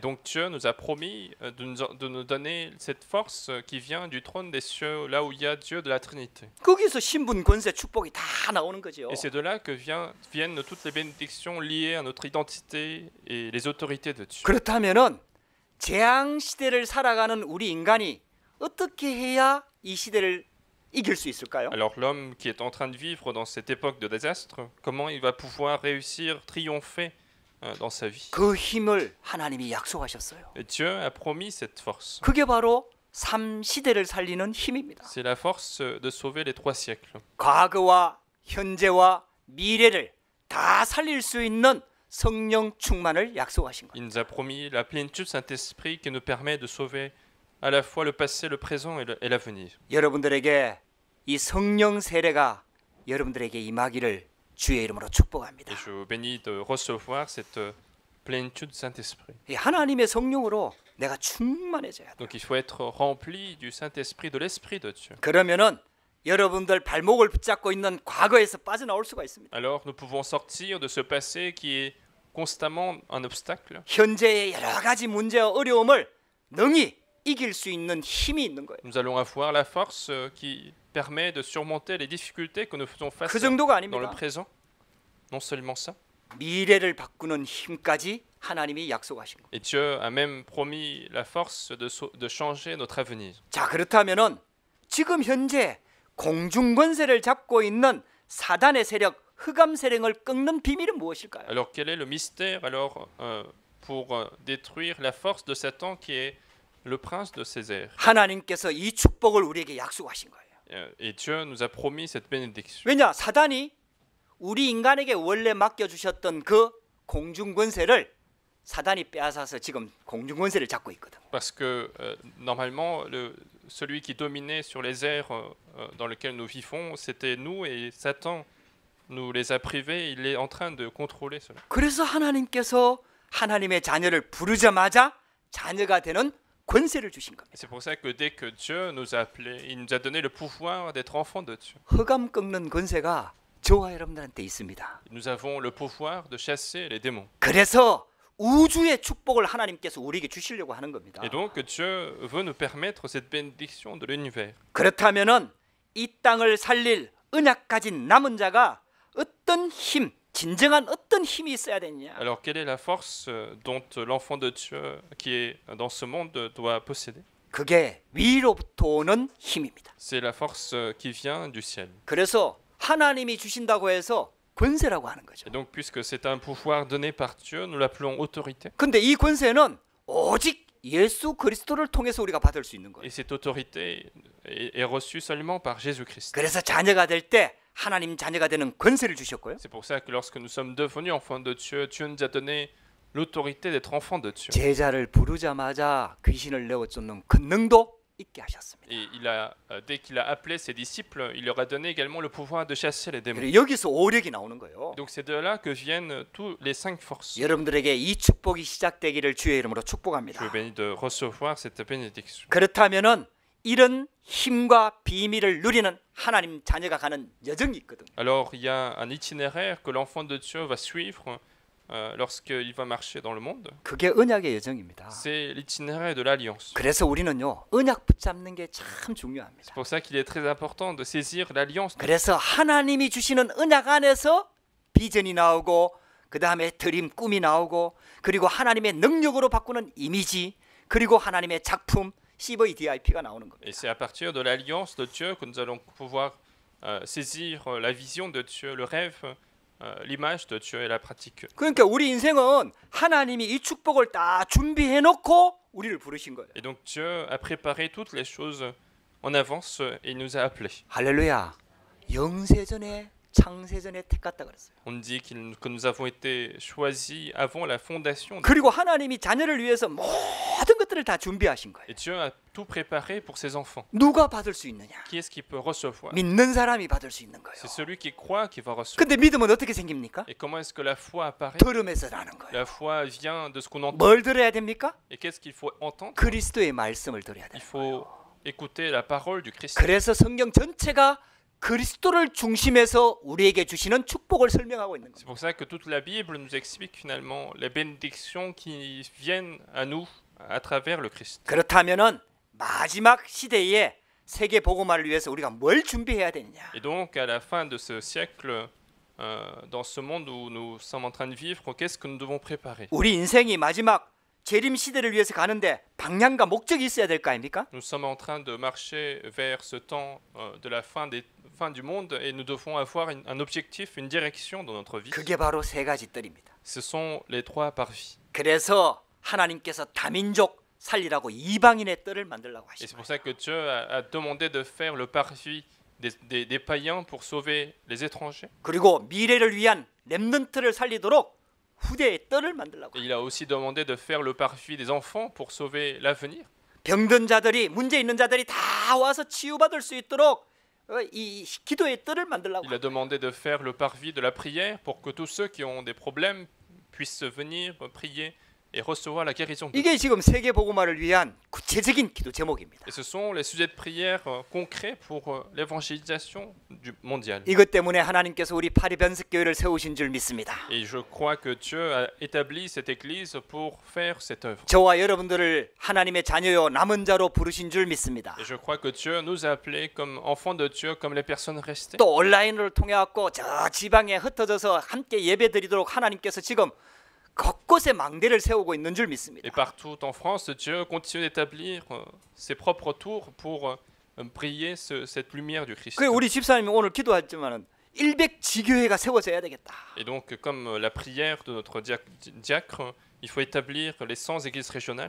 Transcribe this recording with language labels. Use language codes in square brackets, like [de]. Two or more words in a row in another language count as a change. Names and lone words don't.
[fr] Et donc Dieu nous a promis de nous donner cette force qui vient du trône des cieux, là où il y a Dieu de la Trinité. [ko] 거기서 신분, 권세, 축복이 다 나오는 거죠. [fr] Et c'est de là que viennent toutes les bénédictions liées à notre identité et les autorités de Dieu. [ko] 그렇다면은 재앙 시대를 살아가는 우리 인간이 어떻게 해야 이 시대를 이길 수 있을까요? [fr] Alors l'homme qui est en train de vivre dans cette époque de désastre, comment il va pouvoir réussir, triompher dans sa vie? [ko] 그 힘을 하나님이 약속하셨어요. [fr] Et Dieu a promis cette force. [ko] 그게 바로 3시대를 살리는 힘입니다. [fr] C'est la force de sauver les 3 siècles. [ko] 과거와 현재와 미래를 다 살릴 수 있는 성령 충만을 약속하신 거예요. [fr] Il nous a promis la plénitude Saint-Esprit qui nous permet de sauver à la fois le passé, le présent et l'avenir. [ko] 여러분들에게 이 성령 세례가 여러분들에게 임하기를 주의 이름으로 축복합니다. [fr] Et je bénis de recevoir cette plénitude du Saint-Esprit. [ko] 이 하나님의 성령으로 내가 충만해져야 돼. [fr] Donc il faut être rempli du Saint-Esprit, de l'Esprit de Dieu. [ko] 그러면은 여러분들 발목을 붙잡고 있는 과거에서 빠져나올 수가 있습니다. [fr] Alors nous pouvons sortir de ce passé qui est constamment un obstacle. [ko] 현재의 여러 가지 문제와 어려움을 능히 이길 수 있는 힘이 있는 거예요. [fr] Nous allons avoir la force qui permet de surmonter les difficultés que nous faisons face [ko] 그 정도가 [fr] dans le [ko] 아닙니다. [fr] présent. Non seulement ça. [ko] 미래를 바꾸는 힘까지 하나님이 약속하신 거예요. [fr] Et Dieu a même promis la force de changer notre avenir. [ko] 자, 그렇다면은 지금 현재 공중 권세를 잡고 있는 사단의 세력, 흑암 세력을 꺾는 비밀은 무엇일까요? [fr] Alors quel est le mystère alors pour détruire la force de Satan qui est le prince de ces airs? [ko] 하나님께서 이 축복을 우리에게 약속하신 거예요. [fr] Et Dieu nous a promis cette bénédiction. [ko] 왜냐? 사단이 우리 인간에게 원래 맡겨주셨던 그 공중 권세를 사단이 빼앗아서 지금 공중 권세를 잡고 있거든. [fr] Parce que normalement, celui qui dominait sur les airs dans lesquels nous vivons, c'était nous, et Satan nous les a privés. Il est en train de contrôler cela. [ko] 그래서 하나님께서 하나님의 자녀를 부르자마자 자녀가 되는 권세를 주신 겁니다. [fr] C'est pour ça que dès que Dieu nous a appelés, il nous a donné le pouvoir d'être enfants de Dieu. [ko] 흑암 꺾는 권세가 저와 여러분들한테 있습니다. [fr] Nous avons le pouvoir de chasser les démons. [ko] 그래서 우주의 축복을 하나님께서 우리에게 주시려고 하는 겁니다. [fr] Et donc Dieu veut nous permettre cette bénédiction de l'univers. [ko] 그렇다면은 이 땅을 살릴 언약 가진 남은 자가 어떤 힘, 진정한 어떤 힘이 있어야 되냐? [fr] Alors quelle est la force dont l'enfant de Dieu qui est dans ce monde doit posséder? [ko] 그게 위로부터 오는 힘입니다. [fr] C'est la force qui vient du ciel. [ko] 그래서 하나님이 주신다고 해서 권세라고 하는 거죠. [fr] Et donc puisque c'est un pouvoir donné par Dieu, nous l'appelons autorité. [ko] 근데 이 권세는 오직 예수 그리스도를 통해서 우리가 받을 수 있는 거예요. [fr] Et cette autorité est reçue seulement par Jésus-Christ. [ko] 그래서 자녀가 될 때 하나님 자녀가 되는 권세를 주셨고요. [fr] C'est pour ça que lorsque nous sommes devenus enfants de Dieu, Dieu nous a donné l'autorité d'être enfants de Dieu. [ko] 제자를 부르자마자 귀신을 내어쫓는 권능도 있게 하셨습니다. [fr] Et dès qu'il a appelé ses disciples, il leur a donné également le pouvoir de chasser les démons. [ko] 그리고 여기서 오력이 나오는 거예요. [fr] Donc c'est de là que viennent tous les 5 forces. [ko] 여러분들에게 이 축복이 시작되기를 주의 이름으로 [fr] Je [ko] 축복합니다. [fr] vous bénis de recevoir cette bénédiction. [ko] 그렇다면은 이런 힘과 비밀을 누리는 하나님 자녀가 가는 여정이 있거든요. [fr] Alors il y a un itinéraire que l'enfant de Dieu va suivre lorsqu'il va marcher dans le monde. [ko] 그게 언약의 여정입니다. [fr] C'est l'itinéraire de l'alliance. [ko] 그래서 우리는요 언약 붙잡는 게 참 중요합니다. [fr] C'est pour ça qu'il est très important de saisir l'alliance. [ko] 그래서 하나님이 주시는 언약 안에서 비전이 나오고 그 다음에 드림 꿈이 나오고 그리고 하나님의 능력으로 바꾸는 이미지 그리고 하나님의 작품 CVDIP가 나오는 겁니다. [fr] Et c'est à partir de l'alliance de Dieu que nous allons pouvoir saisir la vision de Dieu, le rêve, l'image de Dieu et la pratique. [ko] 그러니까 우리 인생은 하나님이 이 축복을 다 준비해 놓고 우리를 부르신 거예요. Et donc Dieu a préparé toutes les choses en avance et il nous a appelés. 할렐루야. 영세전에 창세전에 택갔다 그랬어요. [fr] On dit que nous avons été choisis avant la fondation. [ko] 그리고 하나님이 자녀를 위해서 모든 것들을 다 준비하신 거예요. [fr] Et Dieu a tout préparé pour ses enfants. [ko] 누가 받을 수 있느냐? [fr] Qui est-ce qui peut recevoir? [ko] 믿는 사람이 받을 수 있는 거예요. [fr] C'est celui qui croit qui va recevoir. [ko] 근데 믿음은 어떻게 생깁니까? [fr] Et comment est-ce que la foi apparaît? [ko] 들음에서 나는 거예요. [fr] La foi vient de ce qu'on entend. [ko] 뭘 들어야 됩니까? [fr] Et qu'est-ce qu'il faut entendre? [ko] 그리스도의 말씀을 들어야 [fr] Il [ko] 돼요. [fr] faut écouter la parole du Christ. [ko] 그래서 성경 전체가 그리스도를 중심에서 우리에게 주시는 축복을 설명하고 있는 [fr] C'est [ko] 겁니다. [fr] pour ça que toute la Bible nous explique finalement les bénédictions qui viennent à nous à travers le Christ. [ko] 그렇다면은 마지막 시대에 세계 복음화를 위해서 우리가 뭘 준비해야 되느냐? [fr] Et donc à la fin de ce siècle, dans ce monde où nous sommes en train de vivre, qu'est-ce que nous devons préparer? [ko] 우리 인생이 마지막 재림 시대를 위해서 가는데 방향과 목적이 있어야 될 거 아닙니까? [fr] Nous sommes en train de marcher vers ce temps de la fin du monde et nous devons avoir un objectif, une direction dans notre vie. [ko] 그게 바로 세 가지 뜰입니다. [fr] Ce sont les 3 parvis. [ko] 그래서 하나님께서 다민족 살리라고 이방인의 뜰을 만들라고 [fr] Et c'est [ko] 하시고 [fr] pour ça que Dieu a demandé de faire le parvis des païens pour sauver les étrangers. [ko] 그리고 미래를 위한 렘넌트를 살리도록 후대의 뜰을 만들라고. [fr] Et il a aussi demandé de faire le parvis des enfants pour sauver l'avenir. [ko] 병든 자들이 문제 있는 자들이 다 와서 치유받을 수 있도록 이 기도의 뜰을 만들라고. [fr] Il a demandé de faire le parvis de la prière pour que tous ceux qui ont des problèmes puissent venir prier et recevoir la guérison. [ko] 이게 지금 세계 복음화를 위한 구체적인 기도 제목입니다. [fr] Et ce sont les sujets de prière concrets pour l'évangélisation mondiale. [ko] 이것 때문에 하나님께서 우리 파리 변석교회를 세우신 줄 믿습니다. [fr] Et je crois que Dieu a établi cette église pour faire cette œuvre. [ko] 저와 여러분들을 하나님의 자녀요 남은 자로 부르신 줄 믿습니다. [fr] Et je crois que Dieu nous a appelés comme enfants de Dieu, comme les personnes restées. [ko] 또 온라인을 통해 갖고 저 지방에 흩어져서 함께 예배드리도록 하나님께서 지금 곳곳에 망대를 세우고 있는 줄 믿습니다. [fr] Et partout en France, Dieu continue d'établir ses propres tours pour briller cette lumière du Christ. [ko] 그 우리 집사님이 오늘 기도했지만은 100지교회가 세워져야 되겠다. [fr] Et donc, comme la prière de notre diacre, il faut établir les 100 églises régionales.